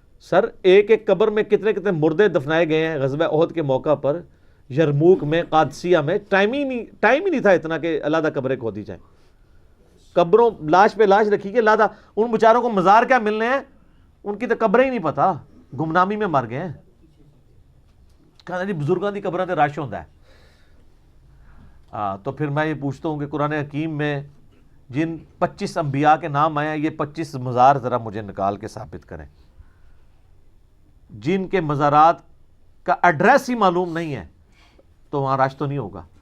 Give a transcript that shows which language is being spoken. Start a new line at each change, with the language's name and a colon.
Urdu: سر ایک ایک قبر میں کتنے کتنے مردے دفنائے گئے ہیں غزوہ احد کے موقع پر. یرموک میں، قادسیہ میں ٹائم ہی نہیں تھا اتنا کہ علیحدہ قبریں کھودی جائیں. قبروں لاش پہ لاش رکھی گئی علیحدہ. ان بیچاروں کو مزار کیا ملنے ہیں، ان کی تو قبریں ہی نہیں پتہ، گمنامی میں مر گئے ہیں.
Punjabi: کہنا جی بزرگاں دی قبریں تے رش ہوندا ہے.
Urdu: تو پھر میں یہ پوچھتا ہوں کہ قرآن حکیم میں جن 25 انبیاء کے نام آئے ہیں، یہ 25 مزار ذرا مجھے نکال کے ثابت کریں جن کے مزارات کا ایڈریس ہی معلوم نہیں ہے، تو وہاں رش تو نہیں ہوگا.